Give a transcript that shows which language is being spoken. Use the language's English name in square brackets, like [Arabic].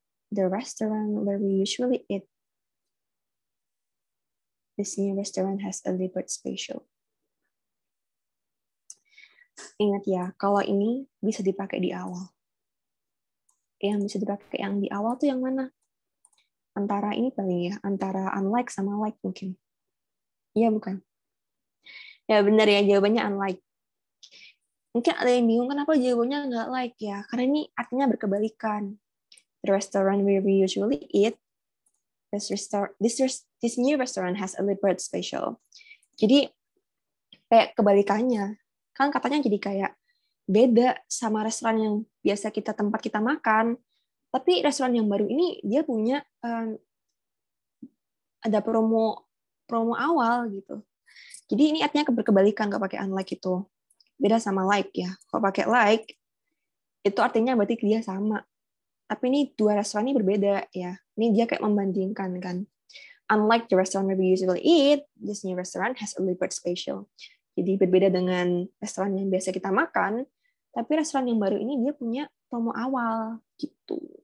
[English] The restaurant where we usually eat. This new restaurant has a Liberty special. [Indonesian] Ingat ya, kalau ini bisa dipakai di awal. Yang bisa dipakai yang di awal tuh yang mana? Antara ini paling ya, antara unlike sama like mungkin. Iya bukan? Ya benar ya, jawabannya unlike. Mungkin ada yang bingung kenapa jawabannya nggak like ya, karena ini artinya berkebalikan. [English] The restaurant where we usually eat, this new restaurant has a Liberty special. [Indonesian] Jadi kayak kebalikannya. Kan katanya jadi kayak beda sama restoran yang biasa tempat kita makan. Tapi restoran yang baru ini dia punya ada promo awal gitu. Jadi ini artinya berkebalikan kalau pakai unlike itu. Beda sama like ya. Kalau pakai like itu artinya berarti dia sama. Tapi ini dua restoran ini berbeda ya. Ini dia kayak membandingkan kan. [English] Unlike the restaurant where we usually eat, this new restaurant has a Liberty special. [Indonesian] Jadi berbeda dengan restoran yang biasa kita makan, tapi restoran yang baru ini dia punya promo awal gitu.